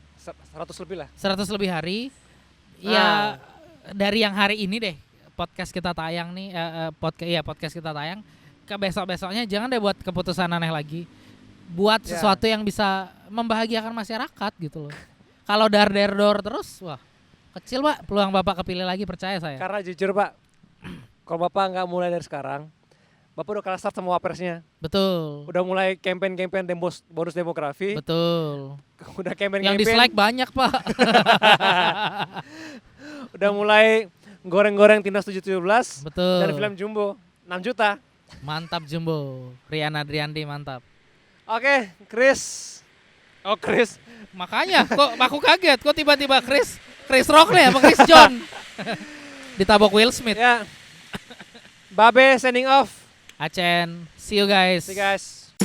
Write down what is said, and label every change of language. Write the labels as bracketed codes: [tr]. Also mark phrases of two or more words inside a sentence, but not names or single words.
[id] 100 lebih lah. 100 lebih hari. Ah. Ya dari yang hari ini deh podcast kita tayang nih, podcast kita tayang ke besok-besoknya jangan deh buat keputusan aneh lagi. Buat Ya. sesuatu yang bisa membahagiakan masyarakat gitu loh. Kalau dar-der-dor terus, wah kecil Pak peluang Bapak kepilih lagi, percaya saya. Karena jujur Pak, kalau Bapak nggak mulai dari sekarang, Bapak udah kalah start sama wapresnya. Betul. Udah mulai campaign bonus demografi, Betul. udah campaign Yang dislike banyak Pak. udah mulai goreng-goreng Timnas 717 Betul. dan film Jumbo 6 juta. Mantap Jumbo. Rian Adriandi mantap. Oke, Chris. Oh, Chris. Makanya kok aku kaget kok tiba-tiba Chris Rock nih apa Chris John ditabok Will Smith. [en] Ya. Babe sending off. Acen, see you guys. See you guys.